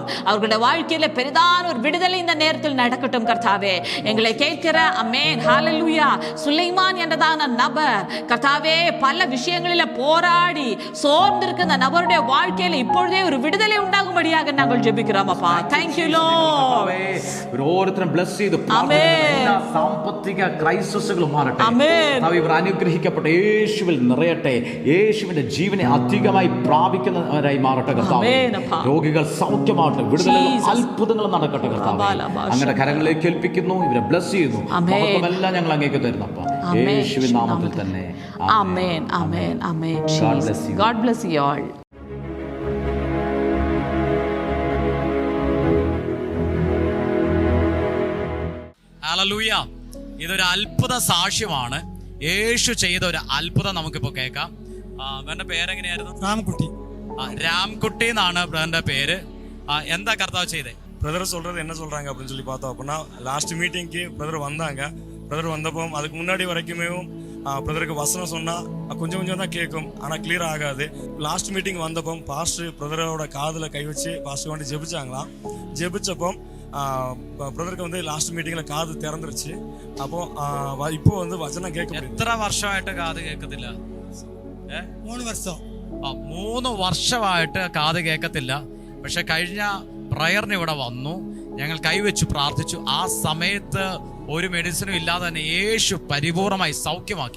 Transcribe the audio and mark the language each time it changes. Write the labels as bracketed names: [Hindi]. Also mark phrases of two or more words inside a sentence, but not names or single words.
[Tamil] அவர்களுடைய வாழ்க்கையில பெரிதான ஒரு விடுதலை இந்த நேரத்தில் நடக்கட்டும் கர்த்தாவே. எங்களை கேட்கிற அம்மேன் ஹல்லேலூயா சுலைமான் என்றதான நபர் கர்த்தாவே பல விஷயங்களில போராடி சோர்ந்திருக்கிற அந்த நபருடைய வாழ்க்கையில இப்பொழுதே ஒரு விடுதலை உண்டாகும்படியாக நாங்கள் ஜெபிக்கிறோம் அப்பா. [English] Thank you Lord. [Malayalam] ഓരോരുത്തരും ബ്ലെസ് ചെയ്ത് എല്ലാ സാമ്പത്തിക ക്രൈസിസുകളും മാറട്ടെ. ഇവർ അനുഗ്രഹിക്കപ്പെട്ട യേശുവിൽ നിറയട്ടെ. യേശുവിന്റെ ജീവനെ അധികമായി പ്രാപിക്കുന്നവരായി മാറട്ടെ കർത്താവേ. രോഗികൾ സൗഖ്യമാവട്ടെ, വിടുതലുകളും അത്ഭുതങ്ങളും നടക്കട്ടെ കർത്താവേ. അങ്ങയുടെ കരങ്ങളിലേക്ക് ഏൽപ്പിക്കുന്നു, ഇവരെ ബ്ലെസ് ചെയ്യുന്നു. മഹത്വമെല്ലാം ഞങ്ങൾ അങ്ങേക്ക് തരുന്നപ്പ യേശുവിൻ നാമത്തിൽ തന്നെ. ആമേൻ ആമേൻ ആമേൻ. [English] God bless you all. [Malayalam] ഹല്ലേലൂയ. ഇതൊരു അത്ഭുത സാക്ഷ്യമാണ്. യേശു ചെയ്ത ഒരു അത്ഭുതം നമുക്കിപ്പോ കേൾക്കാം. ബ്രദറിന്റെ പേരെങ്ങനെയായിരുന്നു? ராம்குட்டி. രാംകുട്ടി എന്നാണ് ബ്രദറിന്റെ പേര്. എന്താ കർത്താവ് ചെയ്തേ? [Tamil] பிரதர் சொல்றது என்ன சொல்றாங்க அப்படின்னு சொல்லி பார்த்தோம் அப்படின்னா, [English] last meetingக்கு [Tamil] பிரதர் வந்தாங்க. பிரதர் வந்தப்போ அதுக்கு முன்னாடி வரைக்குமே பிரதருக்கு வசனம் சொன்னா கொஞ்சம் கொஞ்சம் தான் கேட்கும், ஆனா கிளியர் ஆகாது. [English] last meeting [Tamil] வந்தப்போ பாஸ்டர் பிரதரோட காதுல கை வச்சு பாஸ்டர் வேண்டி ஜெபிச்சாங்களாம். ஜெபிச்சப்போ பிரதருக்கு வந்து [English] last meetingல [Tamil] காது திறந்துருச்சு. அப்போ இப்போ வந்து வசனம் கேட்க. [Malayalam] എത്ര വർഷമായിട്ട് കാത് കേൾക്കത്തില്ല? 3 വർഷം. 3 വർഷമായിട്ട് കാത് കേൾക്കത്തില്ല. പക്ഷെ കഴിഞ്ഞ പ്രയറിന് ഇവിടെ വന്നു, ഞങ്ങൾ കൈവച്ച് പ്രാർത്ഥിച്ചു. ആ സമയത്ത് ഒരു മെഡിസിനും ഇല്ലാതെ തന്നെ യേശു പരിപൂർണമായി സൗഖ്യമാക്കി.